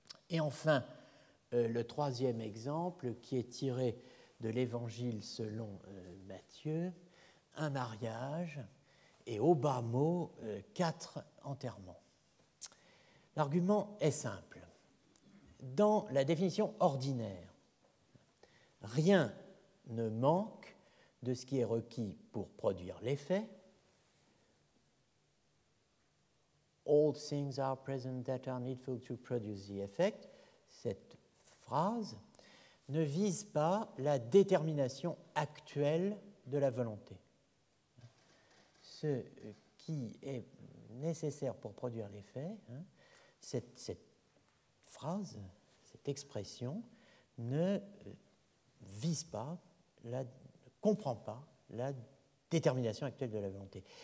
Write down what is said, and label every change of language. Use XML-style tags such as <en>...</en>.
<fr>Et enfin, le troisième exemple qui est tiré de l'Évangile selon Matthieu, un mariage et au bas mot 4 enterrements. L'argument est simple. Dans la définition ordinaire, rien ne manque de ce qui est requis pour produire l'effet.</fr> <en>All things are present that are needful to produce the effect.</en> <fr>Cette phrase ne vise pas la détermination actuelle de la volonté. Ce qui est nécessaire pour produire l'effet, cette phrase, cette expression, ne vise pas, ne comprend pas la détermination actuelle de la volonté.</fr>